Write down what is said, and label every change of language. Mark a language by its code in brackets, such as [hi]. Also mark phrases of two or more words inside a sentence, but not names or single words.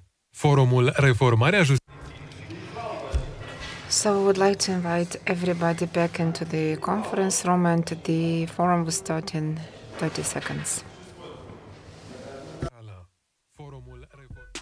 [en] Forumul Reformarea Justiției. So we would like to invite everybody back into the conference room, and the forum will start in 30 seconds. Forumul Reformarea